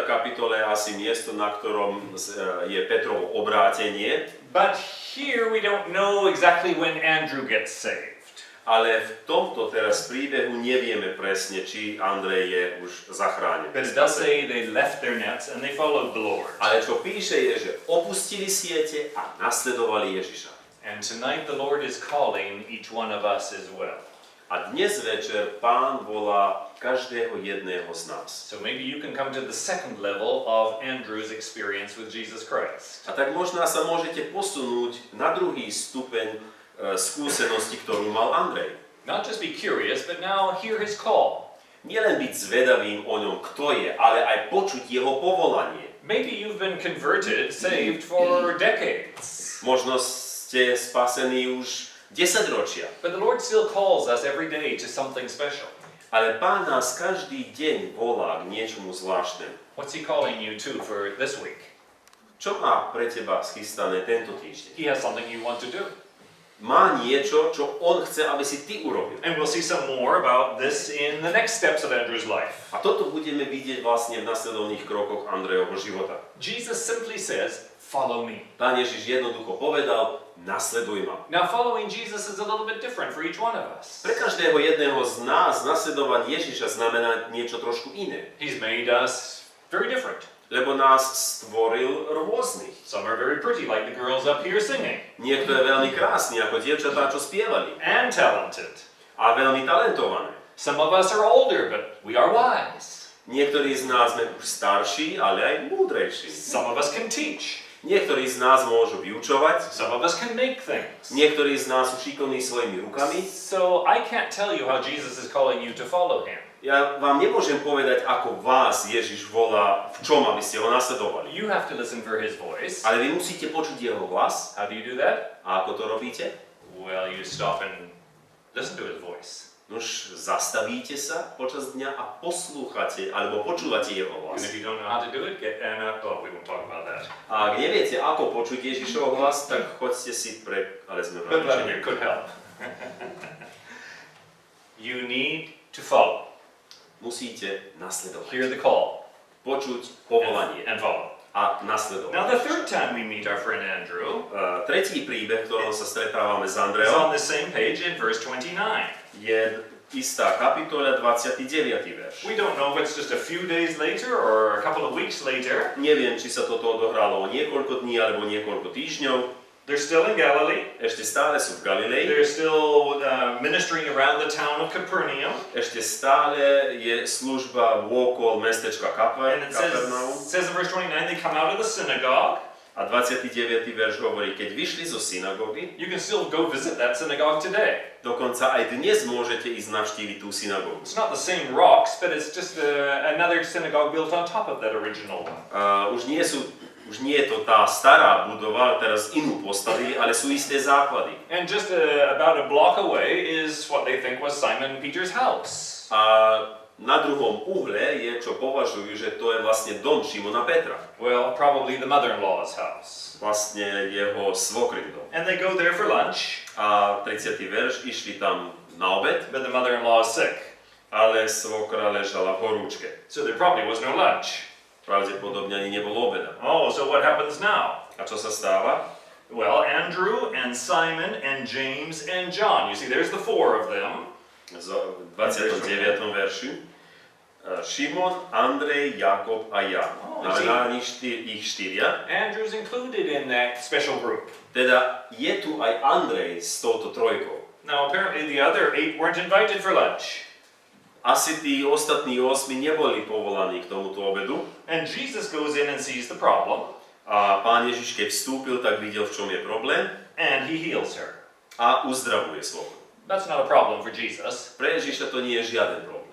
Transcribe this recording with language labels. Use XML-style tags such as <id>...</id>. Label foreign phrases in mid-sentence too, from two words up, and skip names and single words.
<sk>kapitole je asi miesto, na ktorom je Petrovo obrátenie.</sk> <en>But here we don't know exactly when Andrew gets saved.</en> <sk>Ale v tomto teraz príbehu nevieme presne, či Andrej je už zachránený.</sk> <en>But it does say they left their nets and they followed the Lord.</en> <sk>Ale čo píše je, že opustili siete a nasledovali Ježiša.</sk> <en>And tonight the Lord is calling each one of us as well.</en> <sk>A dnes večer Pán volá každého jedného z nás.</sk> <en>So maybe you can come to the second level of Andrew's experience with Jesus Christ.</en> <sk>A tak možná sa môžete posunúť na druhý stupeň skúsenosti, ktorú mal Andrej.</sk> <en>Not just be curious, but now hear his call.</en> <sk>Nielen byť zvedavým o ňom, kto je, ale aj počuť jeho povolanie.</sk> <en>Maybe you've been converted, saved for decades.</en> <sk>Možno ste spasení už 10 ročia.</sk> <en>But the Lord still calls us every day to something special.</en> <sk>Ale Pán nás každý deň volá k niečomu zvláštnemu.</sk> <en>What's he calling you to for this week?</en> <sk>Čo má pre teba schystané tento týždeň?</sk> <en>He has something you want to do.</en> <sk>Má niečo, čo on chce, aby si ty urobil.</sk> <en>And we'll see some more about this in the next steps of Andrew's life.</en> <sk>A toto budeme vidieť vlastne v nasledovných krokoch Andrejovho života.</sk> <en>Jesus simply says, follow me.</en> <sk>Pán Ježiš jednoducho povedal, nasleduj ma.</sk> <en>Now following Jesus is a little bit different for each one of us.</en> <sk>Pre každého jedného z nás nasledovať Ježiša znamená niečo trošku iné.</sk> <en>He's made us very different.</en> <sk>Lebo nás stvoril rôznych.</sk> <en>Some are very pretty, like the girls up here singing.</en> <sk>Niekto je veľmi krásny, ako dievčatá, čo spievali.</sk> <en>And talented.</en> <sk>A veľmi talentované.</sk> <en>Some of us are older, but we are wise.</en> <sk>Niektorí z nás sme už starší, ale aj múdrejší.</sk> <en>Some of us can teach.</en> <sk>Niektorí z nás môžu vyučovať.</sk> <en>Some of us can make things.</en> <sk>Niektorí z nás sú šikovní svojimi rukami.</sk> <en>So I can't tell you how Jesus is calling you to follow him.</en> <sk>Ja vám nemôžem povedať, ako vás Ježiš volá, v čom, aby ste ho nasledovali.</sk> <en>You have to listen for his voice.</en> <sk>Ale vy musíte počuť jeho hlas.</sk> <en>How do you do that?</en> <sk>A ako to robíte?</sk> <en>Well, you stop and listen to his voice.</en> <sk>Nož, zastavíte sa počas dňa a poslúchate, alebo počúvate jeho</sk> <en>And</en> <sk>hlas.</sk> <en>if you don't know how to do it, get Anna. Oh, we won't talk about that.</en> <sk>A ak neviete, ako počuť Ježišov hlas, tak choďte si ale sme</sk> <en>But Vladimir</en> <sk>vrátení.</sk> <en>could help. You need to follow.</en> <sk>Musíte nasledovať.</sk> <en>Hear the call.</en> <sk>Počuť povolanie</sk> <en>And follow.</en> <sk>a nasledovať.</sk> <en>Now the third time we meet our friend Andrew</en> <sk>Tretí príbeh, v ktorom sa stretávame s</sk> <en>is</en> <sk>Andrejom,</sk> <en>on the same page in verse 29.</en> <sk>je istá kapitola, 29. verš.</sk> <en>We don't know if it's just a few days later or a couple of weeks later,</en> <sk>Neviem, či sa toto odohralo o niekoľko dní alebo niekoľko týždňov,</sk> <en>They're still in Galilee.</en> <sk>Ešte stále sú v Galilei.</sk> <en>They're still ministering around the town of Capernaum.</en> <sk>Ešte stále je služba vôkol mestečka</sk> <en>And it</en> <sk>Kapernaum.</sk> <en>says in verse 29, they come out of the synagogue.</en> <sk>A 29. verš hovorí, keď vyšli zo synagógy,</sk> <en>You can still go visit that synagogue today.</en> <sk>dokonca aj dnes môžete ísť navštíviť tú synagógu.</sk> <en>It's not the same rocks, but it's just another synagogue built on top of that original one.</en> <sk>Už nie je to tá stará budova, teraz inú postavili, ale sú isté základy.</sk> <en>And just about a block away is what they think was Simon Peter's house.</en> <sk>A na druhom uhle je, čo považujú, že to je vlastne dom Šimona Petra.</sk> <en>Well, probably the mother-in-law's house.</en> <sk>Vlastne jeho svokrin dom.</sk> <en>And they go there for lunch,</en> <sk>A 30. verš, išli tam na obed,</sk> <en>but the mother-in-law is sick.</en> <sk>ale svokra ležala v horúčke.</sk> <en>So there probably was no lunch.</en> <sk>Pravdepodobne ani nebolo obeda.</sk> <en>Oh, so what happens now?</en> <sk>A čo sa stáva?</sk> <en>Well, Andrew and Simon and James and John. You see, there's the four of them.</en> <sk>V 29. verši. Šimon, Andrej, Jakob a Jan. Na nich ich štyria.</sk> <en>Andrew's included in that special group.</en> <sk>Teda je tu aj Andrej s touto trojkou.</sk> <en>Now, apparently the other 8 weren't invited for lunch.</en> <sk>Asi tí ostatní 8 neboli povolaní k tomuto obedu.</sk> <en>And Jesus goes in and sees the problem,</en> <sk>A Pán Ježiš, keď vstúpil, tak videl, v čom je problém</sk> <en>and he heals her.</en> <sk>a uzdravuje svokru.</sk> <en>That's not a problem for Jesus.</en> <sk>Pre Ježiša to nie je žiaden problém.</sk>